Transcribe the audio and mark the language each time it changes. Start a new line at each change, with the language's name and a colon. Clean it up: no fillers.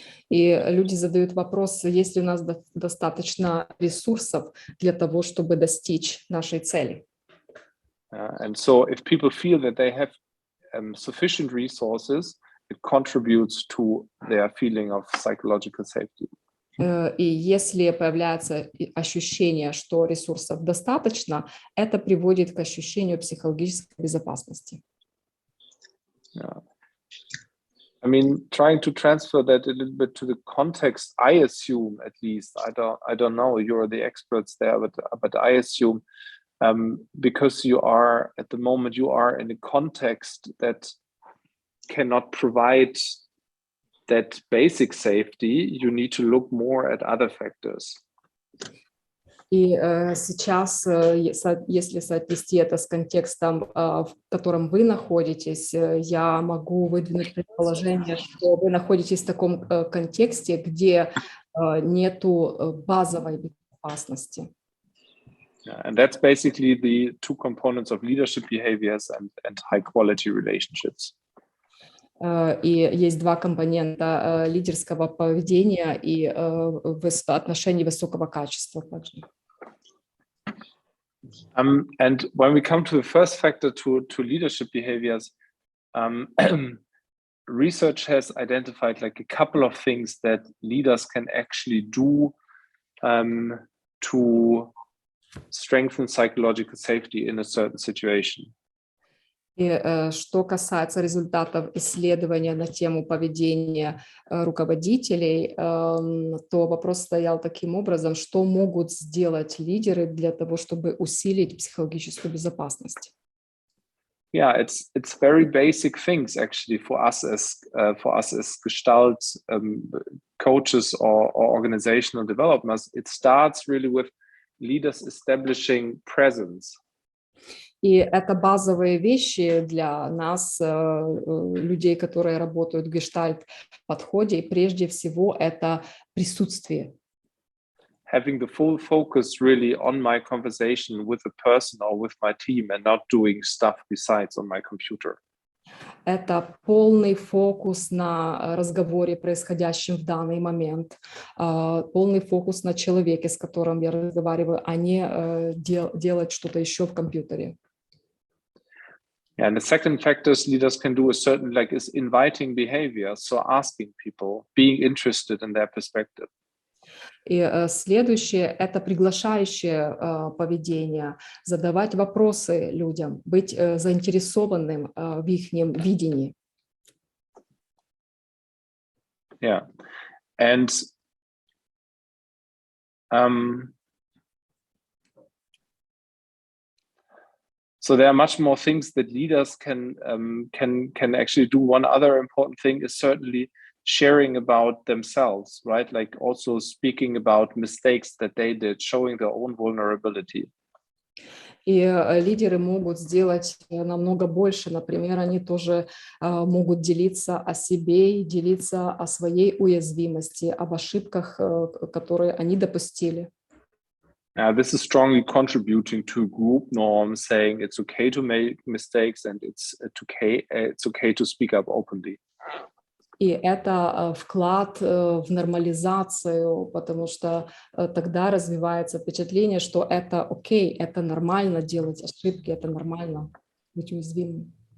Russian: И люди задают вопрос, есть ли у нас достаточно ресурсов для того, чтобы достичь нашей цели.
English: And so if people feel that they have sufficient resources, it contributes to their feeling of psychological safety.
Russian: И если появляется ощущение, что ресурсов достаточно, это приводит к ощущению психологической безопасности. Yeah.
English: I mean, trying to transfer that a little bit to the context, I assume, at least, I don't know, you're the experts there, but I assume because you are at the moment you are in a context that cannot provide that basic safety, you need to look more at other factors.
Russian: И сейчас, если соотнести это с контекстом, в котором вы находитесь, я могу выдвинуть предположение, что вы находитесь в таком контексте, где нету базовой безопасности.
English: And that's basically the two components of leadership behaviors and high quality relationships.
Russian: И есть два компонента лидерского поведения и отношений высокого качества также.
English: And when we come to the first factor, to leadership behaviors, research has identified like a couple of things that leaders can actually do to strengthen psychological safety in a certain situation.
Russian: И что касается результатов исследования на тему поведения руководителей, то вопрос стоял таким образом, что могут сделать лидеры для того, чтобы усилить психологическую безопасность.
English: Yeah, it's very basic things actually for us as Gestalt coaches or organizational developers. It starts really with leaders establishing presence.
Russian: И это базовые вещи для нас, людей, которые работают в гештальт-подходе. И прежде всего это присутствие.
English: Having the full focus really on my conversation with a person or with my team and not doing stuff besides on my computer.
Russian: Это полный фокус на разговоре, происходящем в данный момент, полный фокус на человеке, с которым я разговариваю, а не делать что-то еще в компьютере.
English: Yeah, and the second factor leaders can do is inviting behavior, so asking people, being interested in their perspective.
Russian: И следующее – это приглашающее поведение, задавать вопросы людям, быть заинтересованным в их видении.
English: Yeah, and so there are much more things that leaders can actually do. One other important thing is certainly sharing about themselves, right? Like also speaking about mistakes that they did, showing their own vulnerability.
Russian: И лидеры могут сделать намного больше. Например, они тоже могут делиться о себе и делиться о своей уязвимости, об ошибках, которые они допустили.
English: This is strongly contributing to group norms, saying it's okay to make mistakes and it's okay to speak up openly.
Russian: И это вклад в нормализацию, потому что тогда развивается впечатление, что это окей, это нормально делать ошибки, это нормально быть уязвимым.